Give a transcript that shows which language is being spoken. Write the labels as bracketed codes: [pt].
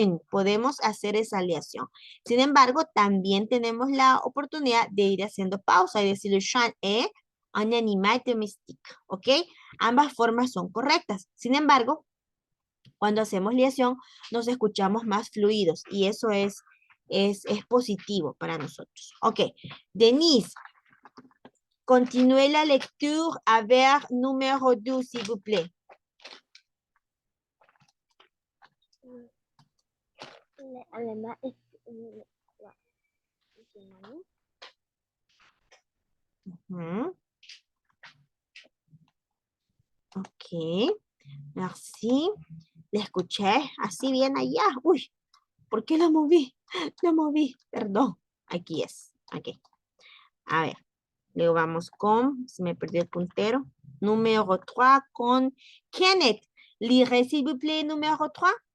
[es] Podemos hacer esa aleación. Sin embargo, también tenemos la oportunidad de ir haciendo pausa y decir [fr] le chat est un animal domestique. [es] ¿Ok? Ambas formas son correctas. Sin embargo, cuando hacemos liación, nos escuchamos más fluidos y eso es positivo para nosotros. [fr] Ok, Denise, continúe la lecture avec numéro 2, s'il vous plaît. L'allemand est Ok, merci. [es] Le escuché así bien allá. Uy, ¿por qué la moví? Lo moví, perdón. Aquí es. Aquí. A ver. Luego vamos con, se me perdió el puntero. Número 3 con Kenneth. [fr] Lirez, s'il vous plaît, número 3.